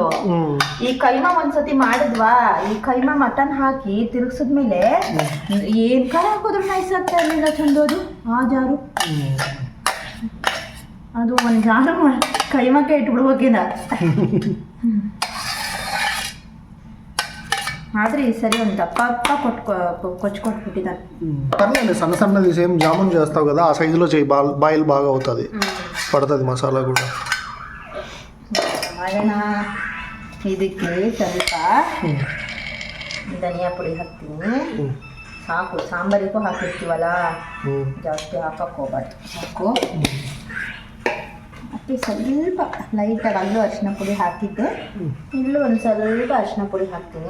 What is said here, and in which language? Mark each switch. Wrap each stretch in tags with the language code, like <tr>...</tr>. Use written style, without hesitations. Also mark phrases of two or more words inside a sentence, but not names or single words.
<kn>ಈ ಕೈಮಾ ಒಂದ್ಸತಿ ಮಾಡಿದ್ವಾ, ಈ ಕೈಮಾ ಮಟನ್ ಹಾಕಿ ತಿರುಗಿಸಿದ್ಮೇಲೆ ಏನ್ ಖಾರ ಹಾಕೋದ್ರು ನೈಸ್ ಆಗ್ತಾ ಇರ್ಲಿಲ್ಲ ಚಂದು. ಅದು ಆ ಜಾರು ಅದು ಒಂದ್ ಜಾರು ಕೈಮಾಕ್ಕೆ ಇಟ್ಬಿಡ್ಬೇಕಿದ. ಆದ್ರೆ ಈ ಸರಿ ಒಂದು ದಪ್ಪ ಕೊಚ್ಕೊಟ್ಬಿಟ್ಟಿದ್ದಾನೆ.</kn> <te>పర్లేదు సన్న సన్నది సేమ్ జామున్ చేస్తావు కదా ఆ సైజులో చేయి, బాయిల్ బాగా అవుతుంది, పడుతుంది మసాలా కూడా.</te> <kn>ಇದಕ್ಕೆ ಸ್ವಲ್ಪ ಧನಿಯಾ ಪುಡಿ ಹಾಕ್ತೀನಿ. ಸಾಕು, ಸಾಂಬಾರಿಗೂ ಹಾಕಿರ್ತೀವಲ್ಲ, ಜಾಸ್ತಿ ಹಾಕಕ್ಕೆ ಹೋಗ್ಬಾರ್ದು, ಸಾಕು. ಮತ್ತು ಸ್ವಲ್ಪ ಲೈಟಾಗಿ ಅಲ್ಲೂ ಅರಿಶಿನ ಪುಡಿ ಹಾಕಿದ್ದೆ, ಇಲ್ಲೂ ಒಂದು ಸ್ವಲ್ಪ ಅರಿಶಿನ ಪುಡಿ ಹಾಕ್ತೀನಿ.</kn>